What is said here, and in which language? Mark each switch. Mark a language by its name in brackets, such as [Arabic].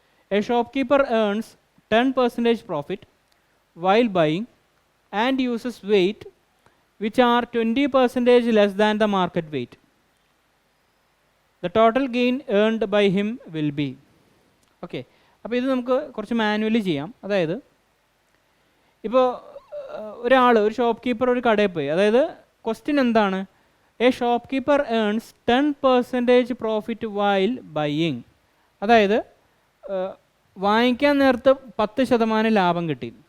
[English] A shopkeeper earns 10% profit while buying and uses weight which are 20% less than the market weight. The total gain earned by him will be. [Malayalam] Okay, അപ്പോൾ ഇത് നമുക്ക് കുറച്ച് manually ചെയ്യാം. അതായത് ഇപ്പോൾ ഒരു shop keeper ഒരു കടയിൽ പോയി. അതായത് ക്വസ്റ്റ്യൻ എന്താണ്? [English] A shopkeeper earns 10% profit while buying. [Malayalam] അതായത് വാങ്ങിക്കാൻ നേരത്ത് 10% ലാഭം കിട്ടി.